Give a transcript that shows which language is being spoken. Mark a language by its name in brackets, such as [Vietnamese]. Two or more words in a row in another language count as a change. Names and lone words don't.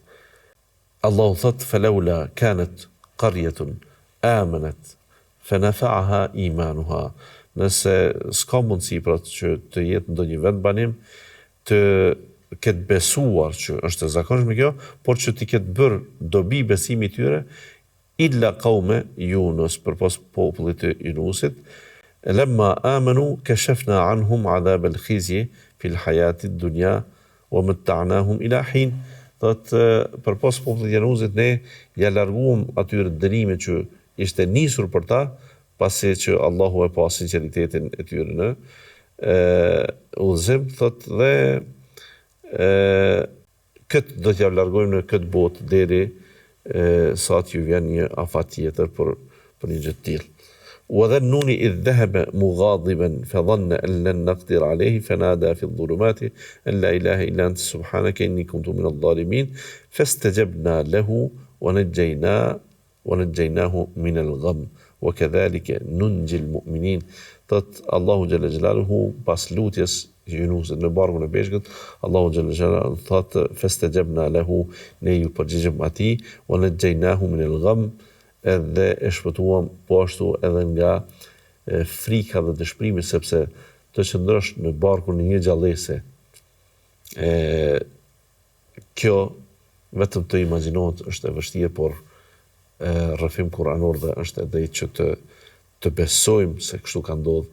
[Albanian] Allahu thot [Arabic] فلولا كانت قرية آمنت فنفعها إيمانها. [Albanian] Nëse s'ka mundësi pra që të jetë ndonjë vend banim të ketë besuar, që është e zakonshme kjo, por që të ketë bërë dobi besimi tyre, [Arabic] إلا قوم يونس, [Albanian] përpos popullit të Yunusit, [Arabic] لما آمنوا كشفنا عنهم عذاب الخزي في الحياة الدنيا ومتعناهم إلى حين. [Albanian] Thot përpos popullit të Yunusit ne ja larguam atyre dënimin që ishte nisur për ta, pasi që Allahu e pa sinqeritetin e tyre në udhëzim, thot dhe këtë do t'ja largojmë në këtë botë deri sa t'ju vjen një afat tjetër për një gjë të tillë. [Arabic] وذنون إذ ذهب مغاضبا فظن أن لن نقدر عليه فنادى في الظلمات أن لا إله إلا أنت سبحانك إني كنت من الظالمين فاستجبنا له ونجيناه من الغم وكذلك ننجي المؤمنين. [Albanian] Thot Allahu [Arabic] جل جلاله [Albanian] pas lutjes Yunusit në barkun e peshkut, Allahu [Arabic] جل جلاله [Albanian] thot [Arabic] فاستجبنا له, [Albanian] ne ju përgjigjëm atij, [Arabic] ونجيناه من الغم, [Albanian] edhe e shpëtuam po ashtu edhe nga frika dhe dëshpërimi, sepse të qëndrosh në barkun në një gjallëse, kjo vetëm të imagjinohet është e vështirë, por rrëfim kuranor dhe është edhe që të besojmë se kështu ka ndodhur.